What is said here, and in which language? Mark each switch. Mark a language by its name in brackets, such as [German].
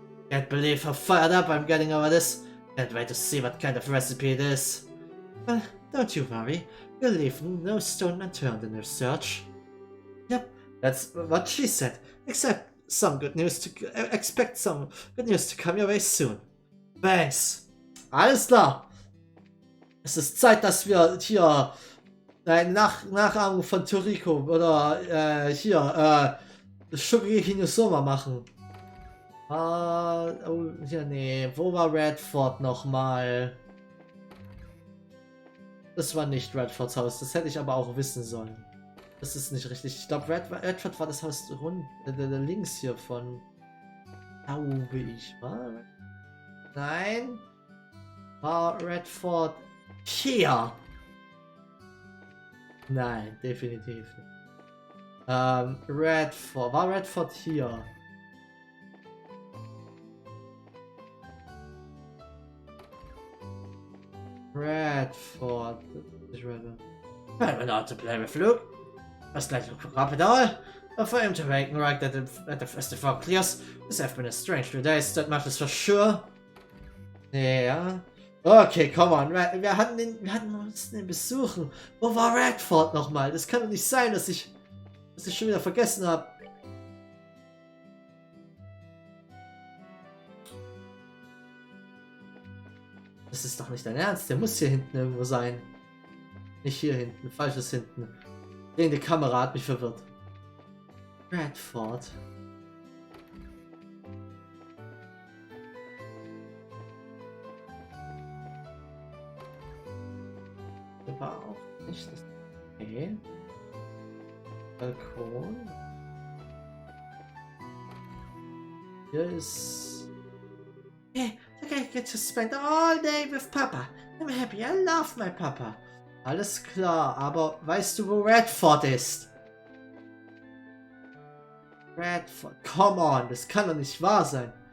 [English] Can't believe how fired up I'm getting over this. Can't wait to see what kind of recipe it is. Well, don't you worry. We'll leave no stone unturned in your search. Yep, that's what she said. Expect some good news to come your way soon. [German] Thanks. Alles klar. Es ist Zeit, dass wir hier eine Nachahmung von Toriko oder hier Shugeki Hinosoma machen. Oh, ja, nee. Wo war Redford nochmal? Das war nicht Redfords Haus. Das hätte ich aber auch wissen sollen. Das ist nicht richtig. Ich glaube, Redford war das Haus links hier von. Glaube ich. War? Nein. War Redford hier? Nein, definitiv nicht. Redford. War Redford hier? Redford. [English] I went out to play with Luke. Just like to cook up it all. But for him to wake and right as the fog clears, this have been a strange few days, that much is for sure. Ja. Okay, come on. [German] Wir hatten uns den besuchen. Wo war Redford nochmal? Das kann doch nicht sein, dass ich schon wieder vergessen habe. Das ist doch nicht dein Ernst. Der muss hier hinten irgendwo sein. Nicht hier hinten. Falsches hinten. Die Kamera hat mich verwirrt. Redford. Der war auch nicht das. Okay. Balkon. Hier ist. [English] Hey, I get to spend all day with Papa. I'm happy. I love my Papa. [German] Alles klar, aber weißt du, wo Redford ist? Redford, [English] come on, [German] das kann doch nicht wahr sein.